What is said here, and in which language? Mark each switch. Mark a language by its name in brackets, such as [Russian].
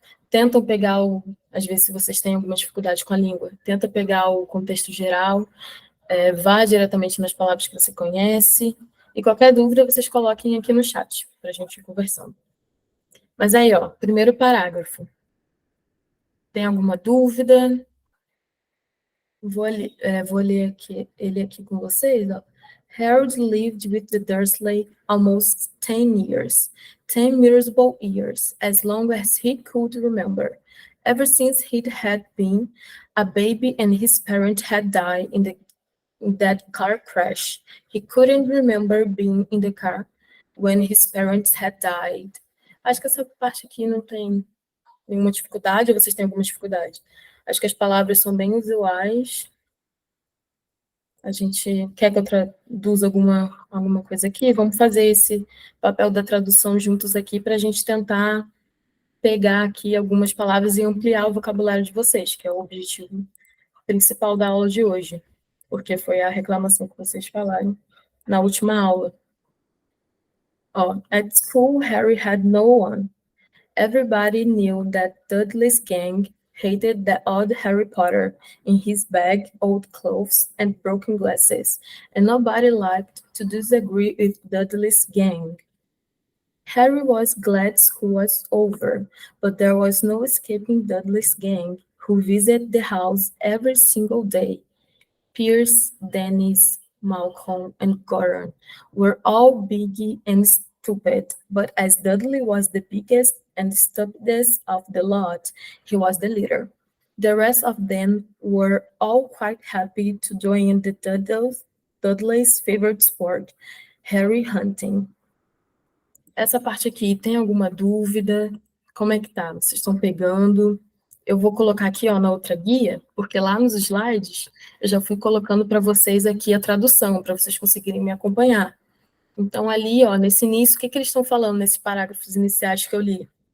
[Portuguese] Tentam pegar às vezes, se vocês têm alguma dificuldade com a língua, tenta pegar o contexto geral, vá diretamente nas palavras que você conhece, e qualquer dúvida vocês coloquem aqui no chat, para a gente ir conversando. Mas aí, ó, primeiro parágrafo. Tem alguma dúvida? Vou ler ele aqui com vocês, ó. [English] Harold lived with the Dursley almost 10 years, 10 miserable years, as long as he could remember. Ever since he had been a baby and his parent had died in that car crash, he couldn't remember being in the car when his parents had died. [Portuguese] Acho que essa parte aqui não tem nenhuma dificuldade, ou vocês têm alguma dificuldade? Acho que as palavras são bem usuais. A gente quer que eu traduza alguma coisa aqui? Vamos fazer esse papel da tradução juntos aqui para a gente tentar pegar aqui algumas palavras e ampliar o vocabulário de vocês, que é o objetivo principal da aula de hoje, porque foi a reclamação que vocês falaram na última aula. [English] Ó, at school, Harry had no one. Everybody knew that Dudley's gang hated the odd Harry Potter in his bag, old clothes, and broken glasses, and nobody liked to disagree with Dudley's gang. Harry was glad school was over, but there was no escaping Dudley's gang, who visited the house every single day. Pierce, Dennis, Malcolm, and Goran were all big and stupid, but as Dudley was the biggest and stupidest of the lot, he was the leader. The rest of them were all quite happy to join the Dudley's favorite sport, Harry hunting. [Portuguese] Essa parte aqui, tem alguma dúvida? Como é que tá? Vocês estão pegando? Eu vou colocar aqui, ó, na outra guia, porque lá nos slides eu já fui colocando para vocês aqui a tradução, para vocês conseguirem me acompanhar. Então, ali, ó, nesse início, o que eles estão falando nesses parágrafos iniciais que eu li?